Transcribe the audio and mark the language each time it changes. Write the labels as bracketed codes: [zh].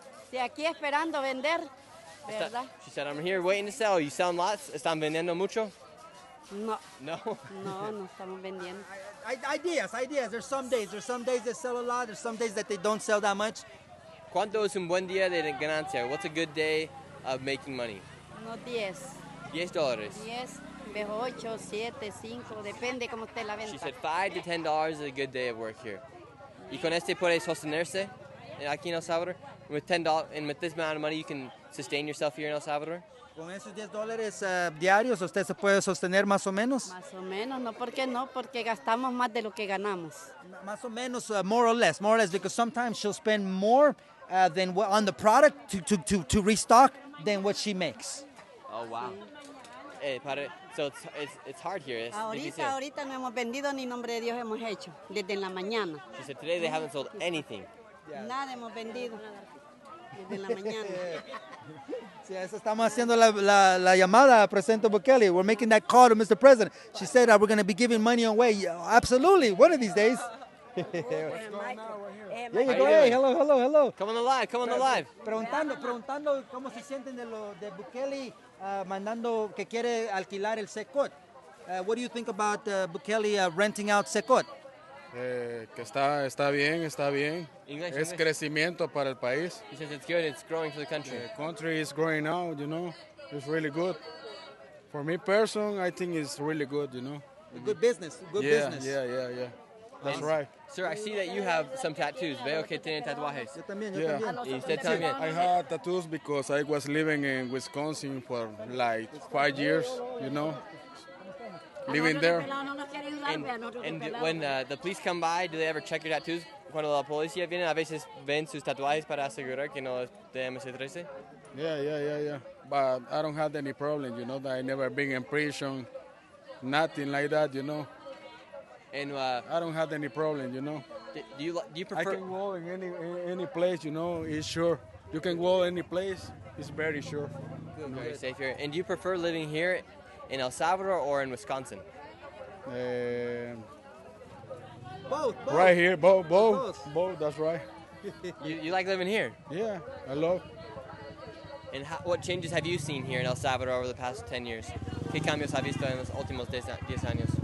[es] Sí, aquí esperando vender, ¿verdad? [en] She said, I'm here waiting to sell. You selling lots? [es] ¿Están vendiendo mucho? No. No estamos vendiendo. Ideas. [en] There's some days that sell a lot. There's some days that they don't sell that much. [es] ¿Cuánto es un buen día de ganancia? [en] What's a good day of making money? [es] No, 10. $10. 10, Ves 8, 7, 5, depende cómo esté la [en] She [es] venta. [en] said $5 to $10 is a good day of work here. [es] Y con este puede sostenerse aquí en El Salvador. [en] With $10 and with this amount of money, you can sustain yourself here in El Salvador. [es] Con esos $10 diarios, ¿usted se puede sostener más o menos? Más o menos, no, ¿por qué no? Porque gastamos más de lo que ganamos. Más o menos, [en] more or less, because sometimes she'll spend more than on the product to restock than what she makes. Oh, wow. So it's hard here. It's difícil. [es] Ahorita no hemos vendido ni nombre de Dios hemos hecho, desde en la mañana. [en] She said today they haven't sold anything. [es] Nada hemos vendido, desde en la mañana. Sí, eso estamos haciendo la llamada a Presidente Bukele. [en] We're making that call to Mr. President. She said we're going to be giving money away. Yeah, absolutely, one of these days. There you go. Hey, hello. Come on the live. [es] Preguntando cómo se sienten de Bukele mandando que quiere alquilar el Secot. [en] What do you think about Bukele renting out Secot? [es] Que está bien. [en] English. [es] Es crecimiento para el país. [en] He says it's good. It's growing for the country. The country is growing out, It's really good. For me, person, I think it's really good, Good business. Yeah. That's right. Sir, I see that you have some tattoos. [es] Veo que tienen tatuajes. Yo también. Y usted también. [en] I had tattoos because I was living in Wisconsin for like 5 years, living there. And when the police come by, do they ever check your tattoos? [es] Cuando la policía viene, a veces ven sus tatuajes para asegurar que no es de MC-13. [en] Yeah. But I don't have any problem, that I never been in prison, nothing like that, And I don't have any problem, Do you prefer? I can go in any place, it's sure. You can go any place, it's very sure. Very safe here. And do you prefer living here in El Salvador or in Wisconsin? Both. Right here, both. That's right. You like living here? Yeah, I love. And what changes have you seen here in El Salvador over the past 10 years? [es] ¿Qué cambios has visto en los últimos 10 años?